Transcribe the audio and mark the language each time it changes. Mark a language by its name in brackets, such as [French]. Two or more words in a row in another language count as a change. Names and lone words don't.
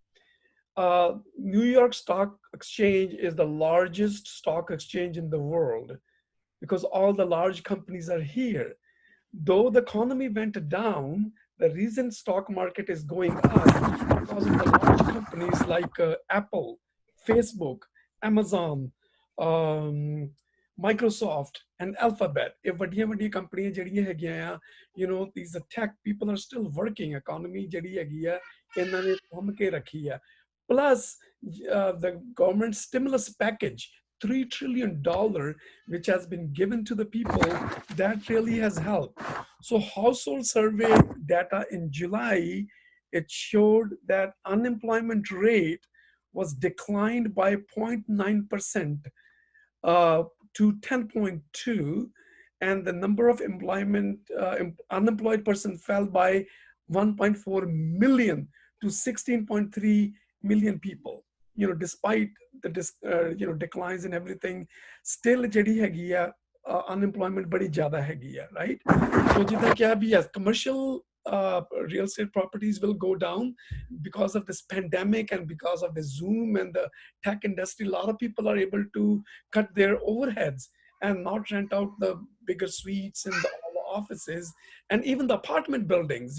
[English] New York Stock Exchange is the largest stock exchange in the world because all the large companies are here. Though the economy went down, the reason stock market is going up because of the large companies like Apple, Facebook, Amazon, um, Microsoft, and Alphabet. [Punjabi] ਇਹ ਵੱਡੀਆਂ ਵੱਡੀਆਂ ਕੰਪਨੀਆਂ ਜਿਹੜੀਆਂ ਹੈਗੀਆਂ ਆ, [English] these tech people are still working. [Punjabi] Economy ਜਿਹੜੀ ਹੈਗੀ ਆ, ਇਹਨਾਂ ਨੇ ਥੰਮ ਕੇ ਰੱਖੀ ਆ. [English] Plus, the government stimulus package, $3 trillion, which has been given to the people, that really has helped. So household survey data in July, it showed that unemployment rate was declined by 0.9% to 10.2, and the number of unemployed person fell by 1.4 million to 16.3 million people. Despite the declines in everything, still [Punjabi] ਜਿਹੜੀ ਹੈਗੀ ਆ unemployment ਬੜੀ ਜ਼ਿਆਦਾ ਹੈਗੀ ਆ, right? [English] So [Punjabi] ਜਿੱਦਾਂ ਕਿਹਾ ਵੀ [English] yes, commercial real estate properties will go down because of this pandemic and because of the Zoom and the tech industry. A lot of people are able to cut their overheads and not rent out the bigger suites and all the offices and even the apartment buildings.